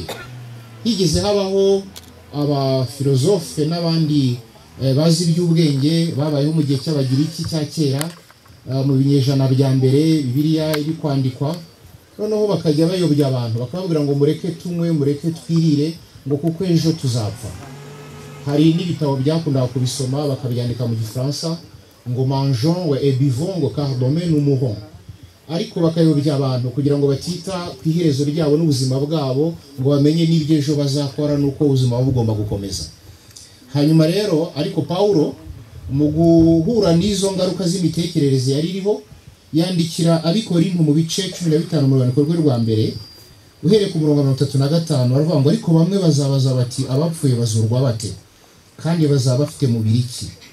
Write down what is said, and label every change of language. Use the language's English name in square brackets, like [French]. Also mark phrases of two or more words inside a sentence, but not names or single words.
[Kinyarwanda] Higeze habaho abafilozofe n'abandi bazi iby'ubwenge babayeho mu gihe cy'Abagiriki cya kera, mu binyejana bya mbere Bibiliya iri kwandikwa, noneho bakajya bayobya abantu bakababwira ngo mureke tunywe, mureke twirire, ngo kuko ejo tuzapfa. Hari n'ibitabo byakundaga kubisoma bakabyandika mu Gifaransa ngo [French] mangeons et buvons [Kinyarwanda] ngo [French] car demain nous mourrons, [Kinyarwanda] ariko bakayobya abantu kugira ngo batita ku iherezo ryabo n'ubuzima bwabo, ngo bamenye n'ibyo ejo bazakora n'uko ubuzima bugomba gukomeza. Hanyuma rero ariko Paulo mu guhura n'izo ngaruka z'imitekerereze yari iriho yandikira Abikorinto mu bice 15 mu rwandiko rwe rwa mbere uhereye ku murongo wa 35 baravuga ngo ariko bamwe bazabaza bati abapfuye bazurwa bate kandi bazaba bafite mubiri ki?